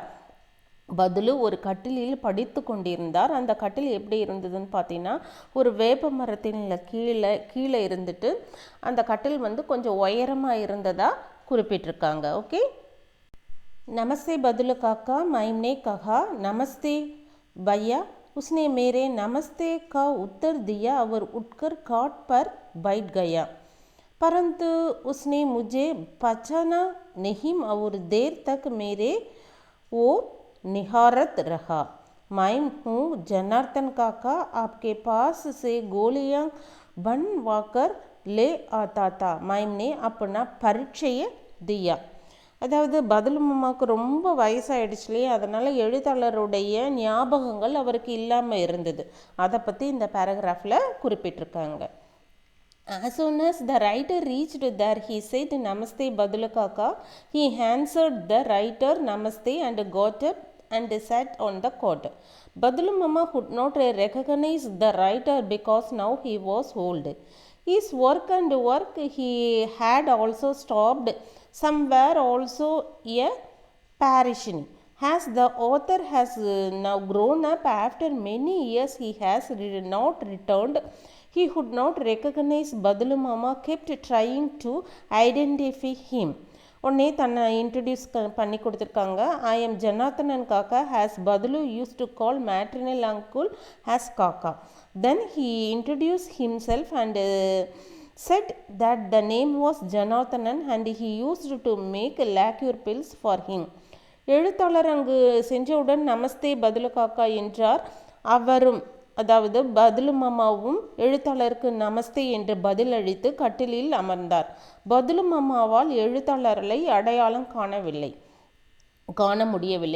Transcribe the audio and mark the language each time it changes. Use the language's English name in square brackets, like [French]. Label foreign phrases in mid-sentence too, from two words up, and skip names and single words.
[Tamil] பதுலு ஒரு கட்டிலில் படித்து கொண்டிருந்தார். அந்த கட்டில் எப்படி இருந்ததுன்னு பார்த்தீங்கன்னா, ஒரு வேப்ப மரத்தின் கீழே இருந்துட்டு அந்த கட்டில் வந்து கொஞ்சம் உயரமாக இருந்ததாக குறிப்பிட்டிருக்காங்க. ஓகே. நமஸ்தே பதுலு காக்கா, [Hindi] मैंने कहा नमस्ते भैया. उसने मेरे नमस्ते का उत्तर दिया और उठकर खाट पर बैठ गया. परंतु उसने मुझे पहचाना नहीं और देर तक मेरे ओर निहारत रहा. मैं हूँ जनार्दन काका, आपके पास से गोलियां बनवाकर ले आता था. मैंने अपना परिचय दिया. [Tamil] அதாவது பதுலு மாமாவுக்கு ரொம்ப வயசாகிடுச்சு இல்லையா, அதனால் எழுத்தாளருடைய ஞாபகங்கள் அவருக்கு இல்லாமல் இருந்தது. அதை பற்றி இந்த பேராகிராஃபில் குறிப்பிட்டிருக்காங்க. [English] As soon as the writer reached there, he said, Namaste Badulu Kaka. He answered the writer Namaste and got up and sat on the cot. Badulu Mama could not recognize the writer because now he was old. His work he had also stopped. Somewhere also a parishioner. As the author has now grown up after many years, he has not returned. He could not recognize Badulu Mama, kept trying to identify him. [Tamil] உடனே தன்னை இன்ட்ரடியூஸ் பண்ணி கொடுத்துருக்காங்க. [English] I am Janardhanan Kaka, as Badulu used to call maternal uncle as Kaka. Then he introduced himself and said that the name was Janardhanan and he used to make lacquer pills for him. [Tamil] எழுத்தாளர் அங்கு சென்றவுடன் நமஸ்தே பதுலு காக்கா என்றார். அவரும், அதாவது பதுலு மாமாவும் எழுத்தாளருக்கு நமஸ்தே என்று பதில் அளித்து கட்டிலில் அமர்ந்தார். பதுலு மாமாவால் எழுத்தாளரை அடையாளம் காண முடியவில்லை.